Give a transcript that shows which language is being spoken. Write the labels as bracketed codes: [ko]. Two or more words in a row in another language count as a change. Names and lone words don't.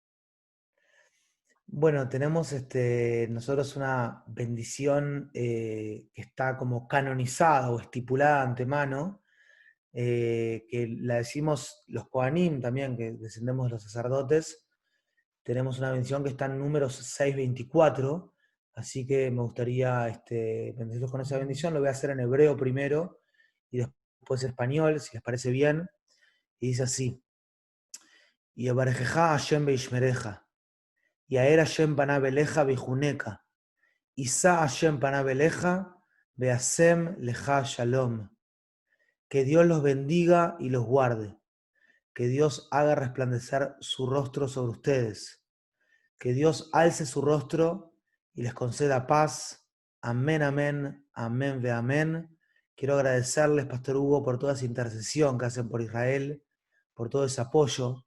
[es] Bueno, tenemos nosotros una bendición que está como canonizada o estipulada de antemano, que la decimos los Kohanim también, que descendemos de los sacerdotes. Tenemos una bendición que está en Números 6:24, así que me gustaría bendecirlos con esa bendición. Lo voy a hacer en hebreo primero y después en español, si les parece bien. Y dice así: [he] יברכך השם וישמרך יאר השם פניו אליך ויחנך ישא השם פניו אליך וישם לך שלום. [es] Que Dios los bendiga y los guarde. Que Dios haga resplandecer su rostro sobre ustedes. Que Dios alce su rostro y les conceda paz. Amén, amén, amén, ve amén. Quiero agradecerles, Pastor Hugo, por toda esa intercesión que hacen por Israel, por todo ese apoyo.